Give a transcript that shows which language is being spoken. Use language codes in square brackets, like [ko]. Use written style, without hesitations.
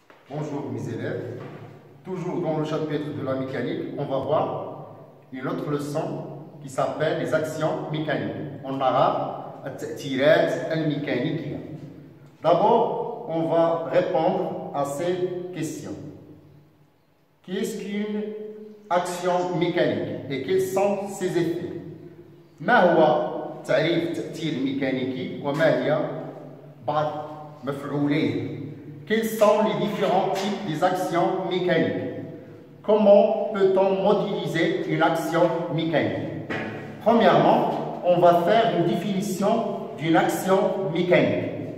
[fr] Bonjour mes élèves, toujours dans le chapitre de la mécanique, on va voir une autre leçon qui s'appelle les actions mécaniques. En arabe, [ar] التأثيرات الميكانيكية. [fr] D'abord, on va répondre à ces questions. Qu'est-ce qu'une action mécanique et quels sont ses effets? [ar] ما هو تعريف التأثير الميكانيكي وما هي بعض مفعوليه؟ [fr] Quels sont les différents types des actions mécaniques? Comment peut-on modéliser une action mécanique? Premièrement, on va faire une définition d'une action mécanique.